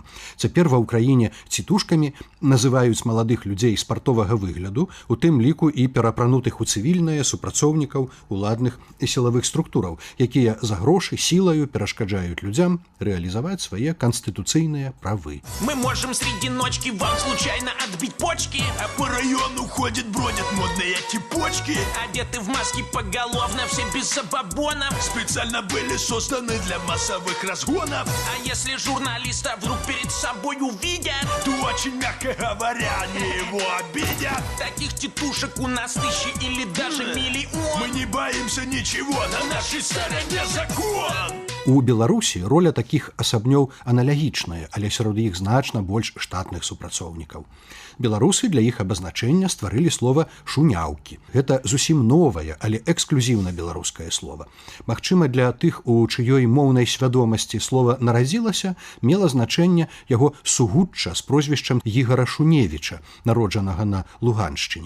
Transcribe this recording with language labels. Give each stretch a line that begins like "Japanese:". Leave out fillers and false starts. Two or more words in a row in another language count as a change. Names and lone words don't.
Belarusian: Цяпер ва ўкраіне цітушкамі называюць маладых людзей спартовага выгляду, у тым ліку і перапранутых у цывільнае супрацоўнікаў уладных і сілавых структураў, якія за грошы сілаю перашкаджаюць людзям рэалізаваць свае канстытуцыйныя правы.
Russian: Мы можем среди ночки вам случайно отбить почки, а по району ходят, бродят модные типочки, одеты в маски поголовно, все без забабонов, специально были созданы для массовых разгонов. А если журналиста вдруг перед собой увидят, то очень, мягко говоря, они его обидят. Таких тетушек у нас тысячи или даже миллион. Мы не боимся ничего, на нашей стороне закон.
Belarusian: У Беларусі роля такіх асабнёў аналагічная, але сярод іх значна больш штатных супрацоўнікаў. Беларусы для іх абазначэння стварылі слова «шуняўкі». Гэта зусім новае, але эксклюзіўна беларускае слова. Магчыма, для тых, у чыёй моўнай свядомасці слова нарадзілася, мела значэнне яго сугучча з прозвішчам Ігара Шуневіча, народжанага на Луганшчыне.